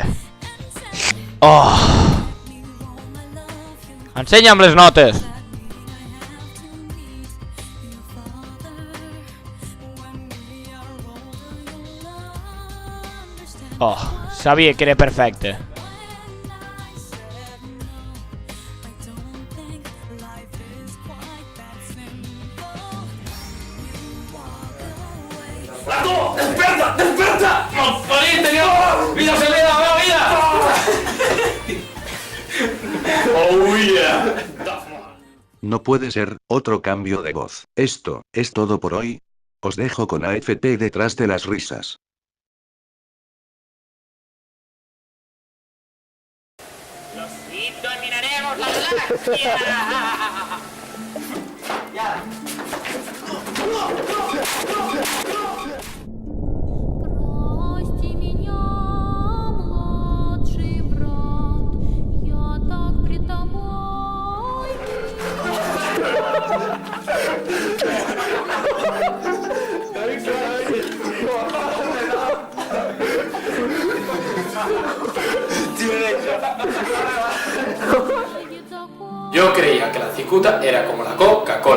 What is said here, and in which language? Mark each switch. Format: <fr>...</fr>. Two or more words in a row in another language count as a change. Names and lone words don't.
<ca>Oh. Ensenya'm les notes. Oh, sabia que era perfecte.</ca> <es>¡Flaco! ¡Despierta! ¡Despierta! ¡Malpariente, Dios! ¡Vida se le da! ¡Vida!</es> <en>¡Oh, yeah!</en> <es>No puede ser otro cambio de voz. Esto es todo por hoy. Os dejo con AFT detrás de las risas. ¡Y dominaremos la galaxia! ¡Ya!</es> <ru>Прости меня, младший брат, я так пред тобой.</ru> <es>Yo creía que la cicuta era como la Coca-Cola.</es>